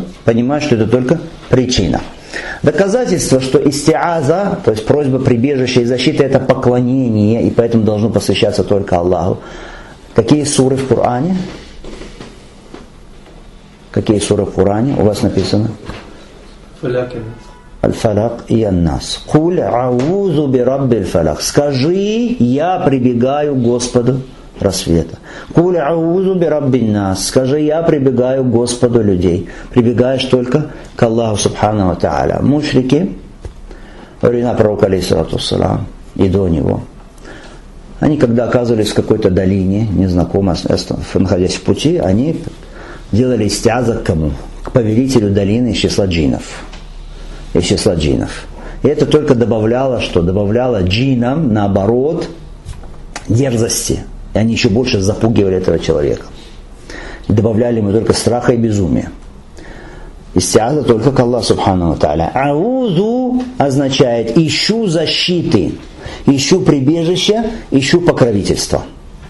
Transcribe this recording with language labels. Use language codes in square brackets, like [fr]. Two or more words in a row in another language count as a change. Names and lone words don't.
[ru] Понимаешь, что это только причина. Доказательство, что истиаза, то есть просьба прибежища и защиты, это поклонение, и поэтому должно посвящаться только Аллаху. Какие суры в Коране? Какие суры в Коране у вас написано? Аль-Фалак и Ан-Нас. [ar] قل أعوذ برب الفلق. [ru] Скажи, я прибегаю к Господу рассвета. [ar] قل أعوذ برب الناس. [ru] Скажи, я прибегаю к Господу людей. Прибегаешь только к Аллаху [ar] سبحانه وتعالى. [ru] Мушрики, времена пророка [ar] عليه الصلاة والسلام, [ru] и до него, Они, когда оказывались в какой-то долине, незнакомо, находясь в пути, они делали истиаза к кому? К повелителю долины из числа джиннов. Из числа джиннов. И это только добавляло, что? Добавляло джиннам, наоборот, дерзости. И они еще больше запугивали этого человека. И добавляли ему только страха и безумия. Истиаза только к Аллаху [ar] سبحانه وتعالى. [ru] Аузу означает ищу защиты, ищу прибежища, ищу покровительства.